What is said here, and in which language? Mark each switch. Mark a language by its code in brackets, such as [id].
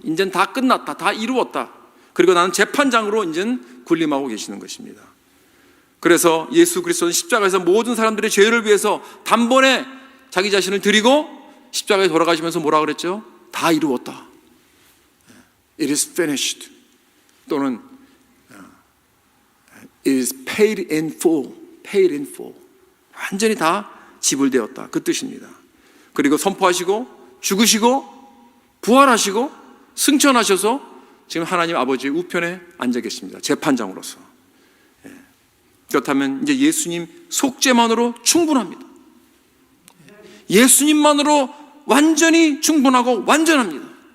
[ko] 이제는 다 끝났다, 다 이루었다. 그리고 나는 재판장으로 이제는 군림하고 계시는 것입니다. 그래서 예수 그리스도는 십자가에서 모든 사람들의 죄를 위해서 단번에 자기 자신을 드리고 십자가에 돌아가시면서 뭐라 그랬죠? 다 이루었다. [en] It is finished. 또는 It is paid in full. Paid in full. [ko] 완전히 다 지불되었다. 그 뜻입니다. 그리고 선포하시고 죽으시고 부활하시고 승천하셔서 지금 하나님 아버지의 우편에 앉아 계십니다. 재판장으로서. 그렇다면 이제 예수님 속죄만으로 충분합니다. 예수님만으로 완전히 충분하고 완전합니다.